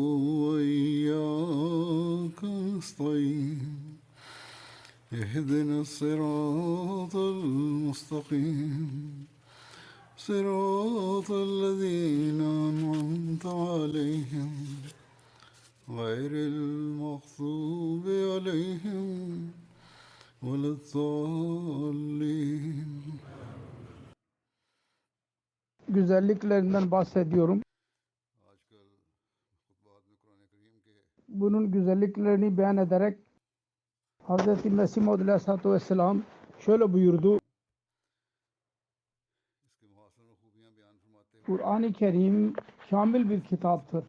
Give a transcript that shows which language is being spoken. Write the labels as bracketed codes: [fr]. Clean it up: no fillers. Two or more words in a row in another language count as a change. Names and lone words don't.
[ar] وإياك نستعين اهدنا الصراط المستقيم صراط الذين أنعمت عليهم غير المغضوب عليهم ولا الضالين. [tr] Güzelliklerinden bahsediyorum. Bunun güzelliklerini beyan ederek Hz. Mesih Maud Aleyhisselatü Vesselam şöyle buyurdu. Kur'an-ı Kerim kamil bir kitaptır.